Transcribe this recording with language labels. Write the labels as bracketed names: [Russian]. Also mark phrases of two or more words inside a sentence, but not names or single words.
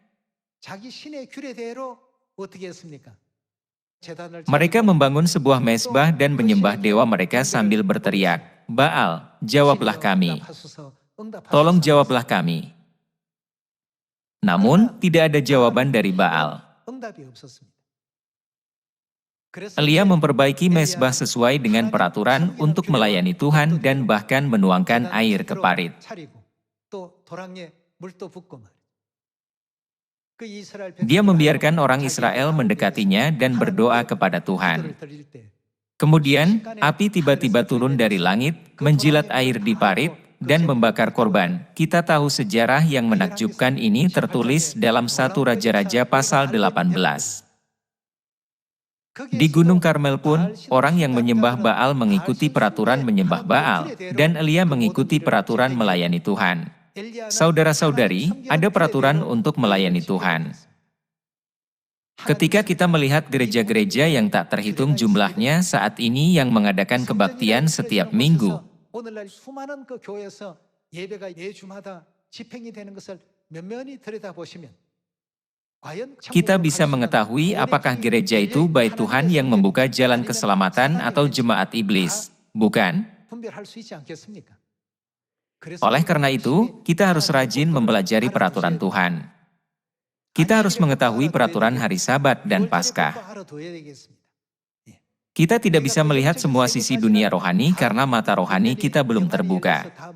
[Indonesian] Mereka membangun sebuah mezbah dan menyembah dewa mereka sambil berteriak, "Baal, jawablah kami. Tolong jawablah kami." Namun, tidak ada jawaban dari Baal. [Korean] 응답이 없었습니다. 그래서 [Indonesian] Elia [Korean] 이제 [Indonesian] memperbaiki mezbah sesuai dengan peraturan untuk melayani Tuhan dan bahkan menuangkan air ke parit. [Korean] 차리고 또 도랑에 물도 붓고 말이에요. 그 이스라엘 [Indonesian] Dia [Korean] 백성이 [Indonesian] membiarkan [Korean] 나아가 [Indonesian] orang [Korean] 자기 [Indonesian] Israel [Korean] 나라를 [Indonesian] mendekatinya [Korean] 위해서 [Indonesian] dan berdoa [Korean] 하나님께 [Indonesian] kepada Tuhan. [Korean] 기도를 드릴 때 [Indonesian] Kemudian, api tiba-tiba turun dari langit, menjilat air di parit, dan membakar korban. Kita tahu sejarah yang menakjubkan ini tertulis dalam 1 Raja-Raja pasal 18. Di Gunung Karmel pun, orang yang menyembah Baal mengikuti peraturan menyembah Baal, dan Elia mengikuti peraturan melayani Tuhan. Saudara-saudari, ada peraturan untuk melayani Tuhan. Ketika kita melihat gereja-gereja yang tak terhitung jumlahnya saat ini yang mengadakan kebaktian setiap minggu, [Korean] 오늘날 수많은 그 교회에서 예배가 매주마다 집행이 되는 것을 면면히 들여다보시면 과연 [Indonesian] kita bisa mengetahui apakah gereja itu bait Tuhan yang membuka jalan keselamatan atau jemaat iblis, bukan? [Korean] 분별할 수 있지 않겠습니까? [Indonesian] Oleh karena itu, kita harus rajin mempelajari peraturan Tuhan. Kita harus mengetahui peraturan hari Sabat dan Paskah. Kita tidak bisa melihat semua sisi dunia rohani karena mata rohani kita belum terbuka.